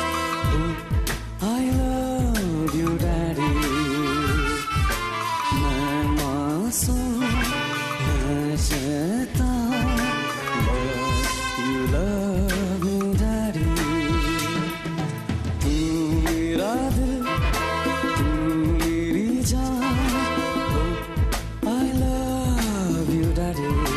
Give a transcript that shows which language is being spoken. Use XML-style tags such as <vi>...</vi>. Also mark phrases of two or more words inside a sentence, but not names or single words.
<en>I love you daddy।</en> <hi>मैं मासूम मैं शैतान,</hi> <en>but you love me daddy।</en> <hi>तू मेरा दिल, तू मेरी जान।</hi> <en>I love you daddy।</en>